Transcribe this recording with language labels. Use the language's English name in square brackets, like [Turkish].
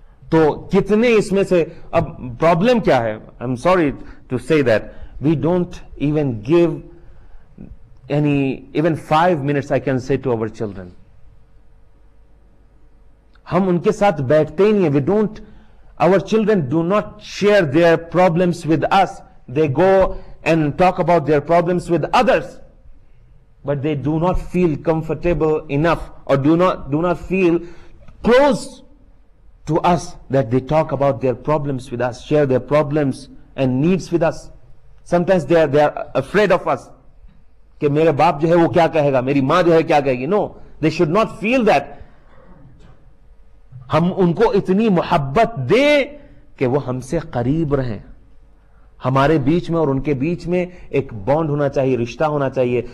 [Urdu] تو کتنے اس میں سے، اب پرابلم کیا ہے؟ [English] I am sorry to سے that we don't even give even 5 minutes I can say to over children. [Urdu] ہم ان کے ساتھ بیٹھتے ہی نہیں ہیں. [English] We don't, our children do not share their problems with us. They go and talk about their problems with others, but they do not feel comfortable enough or do not feel close to us that they talk about their problems with us, share their problems and needs with us. Sometimes they are afraid of us [Urdu] کہ میرے باپ جو ہے وہ کیا کہے گا، میری ماں جو ہے کیا کہے گی. [English] No, they should not feel that. [Urdu] ہم ان کو اتنی محبت دیں کہ وہ ہم سے قریب رہیں. ہمارے بیچ میں اور ان کے بیچ میں ایک بانڈ ہونا چاہیے، رشتہ ہونا چاہیے.